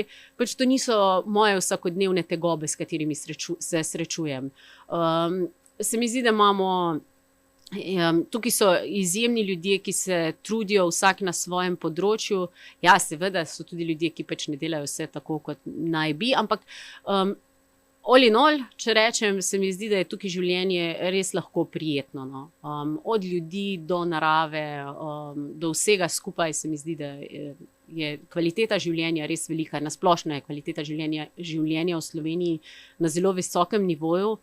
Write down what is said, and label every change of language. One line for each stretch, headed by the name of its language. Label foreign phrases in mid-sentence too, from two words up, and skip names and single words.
Slovenian: Pač to niso moje vsakodnevne tegobe, s katerimi se srečujem. Se mi zdi, da imamo... Tukaj so izjemni ljudje, ki se trudijo vsak na svojem področju. Ja, seveda so tudi ljudje, ki pač ne delajo vse tako, kot naj bi, ampak
English: all in all,
Slovenian: če rečem, se mi zdi, da je tukaj življenje res lahko prijetno. No. Od ljudi do narave, do vsega skupaj se mi zdi, da je kvaliteta življenja res velika. Na splošno je kvaliteta življenja v Sloveniji na zelo visokem nivoju.